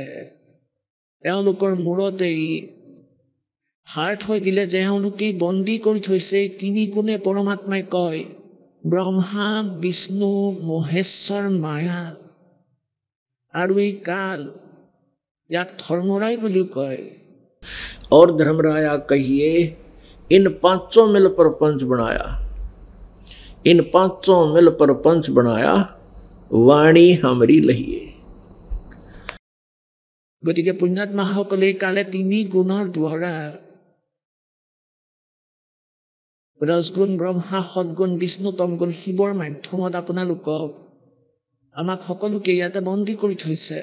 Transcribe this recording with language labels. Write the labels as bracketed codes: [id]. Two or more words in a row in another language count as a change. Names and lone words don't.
[as] এওঁলোকৰ মূৰতেই হাত থৈ দিলে যে এওঁলোকেই বন্দী কৰি থৈছে। 3 গুণে পৰমাত্মাই কয় ব্ৰহ্মা বিষ্ণু মহেশ্বৰ মায়া আৰু এই কাল, ইয়াক ধৰ্মৰায় বুলিও কয়। [hi] और धर्मराया कहिए इन 5 मिल पर पंच बनाया, इन 5 मिल पर पंच बनाया, वाणी हमरी लहिए। [as] গতিকে পুণ্যাত্মাসকলে কালে 3 গুণৰ দ্বাৰা ৰজগুণ ব্ৰহ্মা, সদগুণ বিষ্ণু, তমগুণ শিৱৰ মাধ্যমত আপোনালোকক আমাক সকলোকে ইয়াতে বন্দী কৰি থৈছে।